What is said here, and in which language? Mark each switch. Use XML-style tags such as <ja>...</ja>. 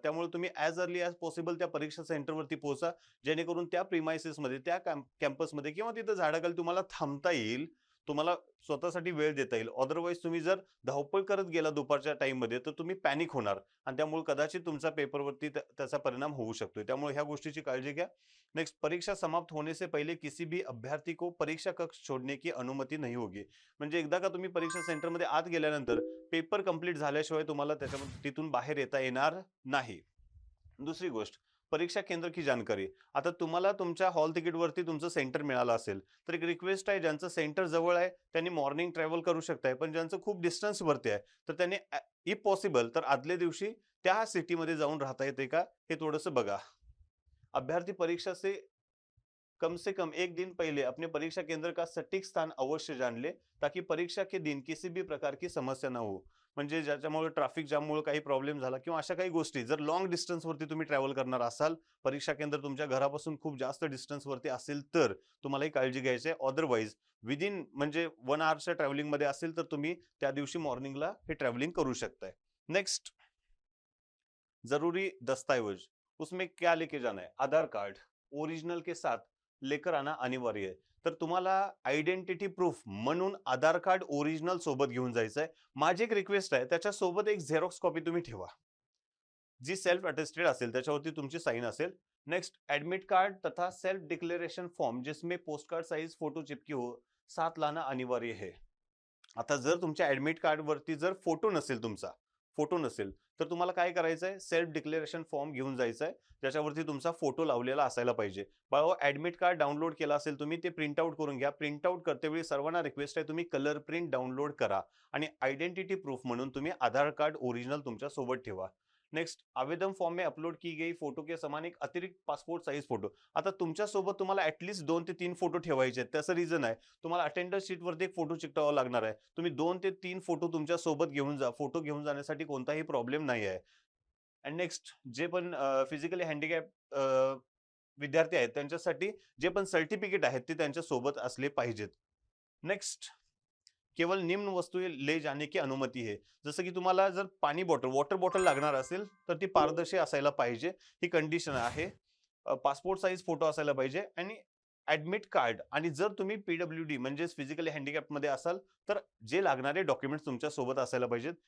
<mr>त्यामुळे तुम्ही as early as possible त्या परीक्षा सेंटरवरती पोहोचा. जेणेकरून त्या प्रिमाइसेसमध्ये, त्या कॅम्पसमध्ये किंवा तिथं झाडाखाली तुम्हाला थांबता येईल. तुम्हाला स्वतःसाठी वेळ देता येईल. अदरवाईज तुम्ही जर धावपळ करत गेला दुपारच्या टाईममध्ये तर तुम्ही पॅनिक होणार आणि त्यामुळे कदाचित तुमच्या पेपरवरती त्याचा परिणाम होऊ शकतो. त्यामुळे ह्या गोष्टीची काळजी घ्या.</mr> <hi>नेक्स्ट, परीक्षा समाप्त होने से पहले किसी भी अभ्यर्थी को परीक्षा कक्ष छोड़ने की अनुमति नहीं होगी.</hi> <mr>म्हणजे एकदा का तुम्ही परीक्षा सेंटरमध्ये आत गेल्यानंतर पेपर कंप्लीट झाल्याशिवाय तुम्हाला त्याच्यामध्ये तिथून बाहेर येता येणार नाही. दुसरी गोष्ट,</mr> <hi>परीक्षा केंद्र की जानकारी.</hi> <mr>आता तुम्हाला तुमच्या हॉल तिकीटवरती तुमचं सेंटर मिळालं असेल तर एक रिक्वेस्ट आहे, ज्यांचं सेंटर जवळ आहे त्यांनी मॉर्निंग ट्रॅव्हल करू शकताय. पण ज्यांचं खूप डिस्टन्सवरती आहे तर त्यांनी इफ पॉसिबल तर आदल्या दिवशी त्या सिटीमध्ये जाऊन राहता येते का हे थोडंसं बघा.</mr> <hi>अभ्यर्थी परीक्षा से कम 1 दिन पहले अपने परीक्षा केंद्र का सटीक स्थान अवश्य जान ले, ताकि परीक्षा के दिन किसी भी प्रकार की समस्या ना हो.</hi> <mr>म्हणजे ज्याच्यामुळे ट्रॅफिक जाममुळे काही प्रॉब्लेम झाला किंवा अशा काही गोष्टी, जर लॉंग डिस्टन्सवरती तुम्ही ट्रॅव्हल करणार असाल, परीक्षा केंद्र तुमच्या घरापासून खूप जास्त डिस्टन्सवरती असेल तर तुम्हालाही काळजी घ्यायची आहे. अदरवाईज विदिन म्हणजे 1 आवरच्या ट्रॅव्हलिंगमध्ये असेल तर तुम्ही त्या दिवशी मॉर्निंगला हे ट्रॅव्हलिंग करू शकताय.</mr> <hi>नेक्स्ट, जरूरी दस्तावेज, उसमें क्या लेके जाना है? आधार कार्ड ओरिजिनल के साथ लेकर आना अनिवार्य</hi> <mr>आहे. तर तुम्हाला आयडेंटिटी प्रूफ म्हणून आधार कार्ड ओरिजिनल सोबत घेऊन जायचं आहे. माझी एक रिक्वेस्ट आहे, त्याच्यासोबत एक झेरॉक्स कॉपी तुम्ही ठेवा, जी सेल्फ अटेस्टेड असेल, त्याच्यावरती तुमची साइन असेल.</mr> <hi>नेक्स्ट, एडमिट कार्ड तथा सेल्फ डिक्लेरेशन फॉर्म जिसमें पोस्ट कार्ड साइज फोटो चिपकी हो, साथ लाना अनिवार्य है.</hi> <mr>आता जर तुमच्या ऍडमिट कार्डवरती जर फोटो नसेल तर तुम्हाला काय करायचंय, सेल्फ डिक्लेरेशन फॉर्म घेऊन जायचंय, ज्याच्यावरती तुमचा फोटो लावलेला असायला पाहिजे. बाळा, ऍडमिट कार्ड डाउनलोड केला असेल तुम्ही, ते प्रिंट आउट करून घ्या. प्रिंट आउट करतेवेळी सर्वांना रिक्वेस्ट आहे, तुम्ही कलर प्रिंट डाउनलोड करा आणि आयडेंटिटी प्रूफ म्हणून तुम्ही आधार कार्ड ओरिजिनल तुमच्या सोबत ठेवा.</mr> <hi>नेक्स्ट, आवेदन फॉर्म में अपलोड की गई फोटो के समान एक अतिरिक्त पासपोर्ट साइज फोटो.</hi> <mr>आता तुमच्या सोबत तुम्हाला ऍटलीस्ट 2 ते 3 फोटो ठेवायचे आहेत. त्याचं रिझन आहे, तुम्हाला अटेंडन्स शीटवरती एक फोटो चिकटावा लागणार आहे. तुम्ही 2 ते 3 फोटो तुमच्या सोबत घेऊन जा. फोटो घेऊन जाण्यासाठी कोणताही प्रॉब्लेम नाही आहे. अँड नेक्स्ट, जे पण फिजिकली हँडिकॅप विद्यार्थी आहेत त्यांच्यासाठी जे पण सर्टिफिकेट आहेत ते त्यांच्या सोबत असले पाहिजेत.</mr> <hi>नेक्स्ट, केवळ निम्न वस्तू ले जाने की अनुमती है.</hi> <mr>जसं की तुम्हाला जर पाणी बॉटल, वॉटर बॉटल लागणार असेल तर ती पारदर्शी असायला पाहिजे, ही कंडिशन आहे. पासपोर्ट साईज फोटो असायला पाहिजे आणि ऍडमिट कार्ड. आणि जर तुम्ही पीडब्ल्यूडी म्हणजे फिजिकली हँडिकॅप मध्ये असाल तर जे लागणारे डॉक्युमेंट्स तुमच्या सोबत असायला पाहिजेत.</mr>